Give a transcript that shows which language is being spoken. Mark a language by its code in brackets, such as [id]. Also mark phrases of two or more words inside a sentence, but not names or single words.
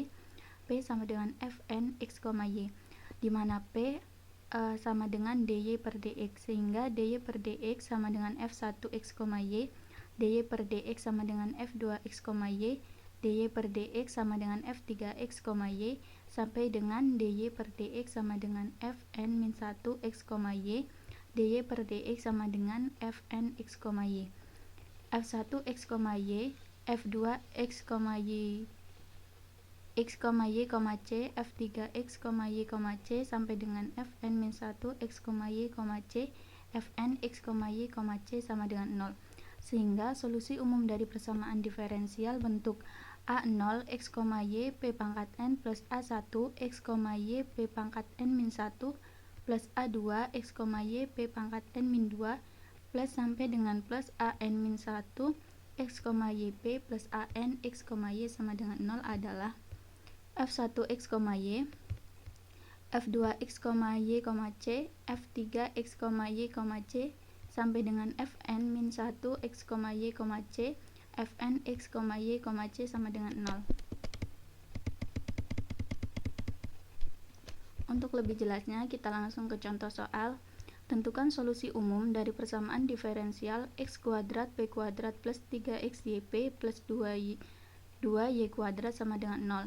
[id] P sama dengan fn x, y, di mana P sama dengan dy per dx, sehingga dy per dx sama dengan f1 x, y, dy per dx sama dengan f2 x, y, dy per dx sama dengan f3 x, y, sampai dengan dy per dx sama dengan fn min 1 x, y, dy per dx sama dengan fn x, y, f1 x, y, f2 x, y, x, y, c, f3 x, y, c sampai dengan fn min 1 x, y, c, fn x, y, c sama dengan 0. Sehingga solusi umum dari persamaan diferensial bentuk A0 x, y p pangkat n plus A1 x, y p pangkat n min 1 plus A2 x, y p pangkat n min 2 plus sampai dengan plus an min 1 x, y p plus an x, y sama dengan 0 adalah f1 x, y, f2 x, y, c, f3 x, y, c sampai dengan fn min 1 x, y, c, fn x, y, c sama dengan 0. Untuk lebih jelasnya, kita langsung ke contoh soal. Tentukan solusi umum dari persamaan diferensial x kuadrat p kuadrat plus 3xyp plus 2y kuadrat sama dengan 0.